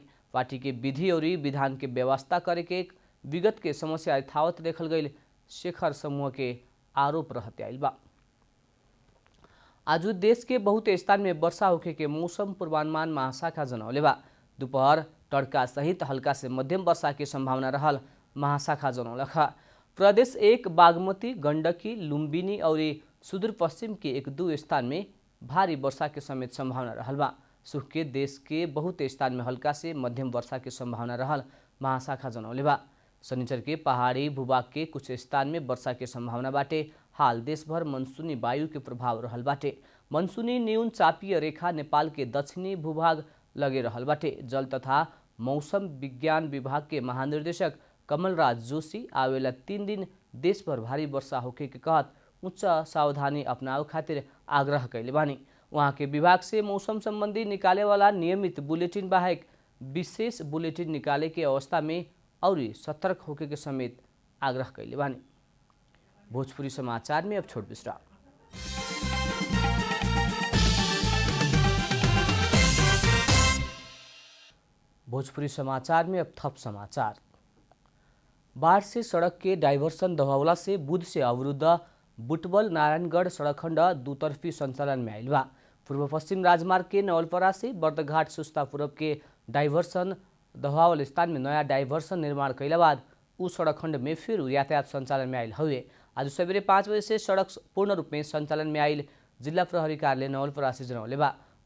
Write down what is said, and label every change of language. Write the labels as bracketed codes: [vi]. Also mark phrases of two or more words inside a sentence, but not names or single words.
[bho] पार्टी के विधि और विधान के व्यवस्था करे के विगत के समस्या यथावत देखल गई शेखर समूह के आरोप रहते आइल बा। आज देश के बहुत स्थान में वर्षा होखे के मौसम पूर्वानुमान महाशाखा जनौले बा। दोपहर तड़का सहित हल्का से मध्यम वर्षा की संभावना रहल महाशाखा जनौलक। प्रदेश 1 बागमती, गंडकी, लुम्बिनी और सुदूर पश्चिम के 1-2 स्थान में भारी वर्षा के समेत संभावना रहल बा। सुख के देश के बहुत स्थान में हल्का से मध्यम वर्षा की संभावना रहल महाशाखा जनौले बा। शनिचर के पहाड़ी भूभाग के कुछ स्थान में वर्षा के संभावना बाटे। हाल देश भर मनसूनी वायु के प्रभाव रहल बाटे। मनसूनी न्यून चापीय रेखा नेपाल के दक्षिणी भूभाग लगे रहल बाटे। जल तथा मौसम विज्ञान विभाग के महानिर्देशक कमलराज जोशी आवेला 3 दिन देश भर भारी वर्षा होखे के कहत उच्च सावधानी अपनाव खातिर आग्रह कैले बानी। वहाँ के विभाग से मौसम संबंधी निकाले वाला नियमित बुलेटिन बाहेक विशेष बुलेटिन निकाले के अवस्था में और सतर्क होके के समेत आग्रह कैले बानी। भोजपुरी समाचार में अब छोट विश्राम। भोजपुरी समाचार में अब थप समाचार। बाढ़ से सड़क के डाइवर्सन दबावला से बुध से अवरुद्ध बुटवल नारायणगढ़ सड़क खंड दुतर्फी संचालन में आइल बा। पूर्व पश्चिम राजमार्ग के नवलपरा से बर्दघाट सुस्ता पूरब के डाइवर्सन दबावल स्थान में नया डाइवर्सन निर्माण कैला बाद उ सड़क खंड में फिर यातायात संचालन में आइल हुए। आज सवेरे 5 बजे से सड़क पूर्ण रूप में संचालन में आइल जिला प्रहरी कार्यालय नवलपरा से जनौले बा।